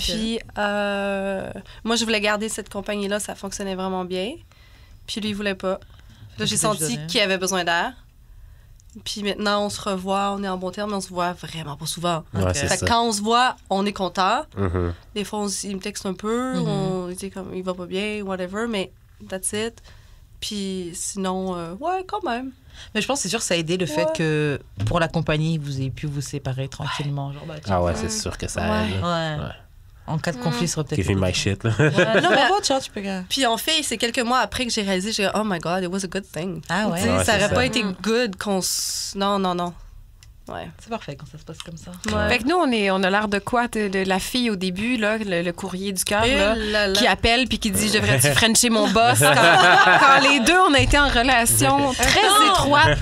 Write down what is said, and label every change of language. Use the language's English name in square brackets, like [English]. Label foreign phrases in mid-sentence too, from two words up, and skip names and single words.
[French] Puis, moi, je voulais garder cette compagnie-là, ça fonctionnait vraiment bien. Puis, lui, il voulait pas. Là, j'ai senti qu'il avait besoin d'air. Puis maintenant, on se revoit, on est en bon terme, mais on se voit vraiment pas souvent. Ouais, c'est Fait ça. que quand on se voit, on est content. Mhm. Des fois, il me texte un peu, on dit comme il va pas bien, whatever, mais [English] that's it. [French] Puis sinon, ouais, quand même. Mais je pense que c'est sûr que ça a aidé le fait que pour la compagnie, vous ayez pu vous séparer tranquillement. Genre, Ah ouais, c'est sûr que ça aide. Ouais. En cas de conflit, ça serait peut-être... [English] Give me my shit, [French] là. Ouais. Non, mais bon, tu peux... Puis en fait, c'est quelques mois après que j'ai réalisé, [English] oh my God, it was a good thing. [French] Ah ouais? Tu sais, Ouais, ça c'est aurait ça. pas été good qu'on Non. Ouais. C'est parfait quand ça se passe comme ça. Ouais. Fait que nous, on a l'air de quoi? De la fille au début, là, le courrier du cœur, là, qui appelle puis qui dit « Je devrais-tu frencher mon boss? » Quand les deux, on a été en relation très étroite.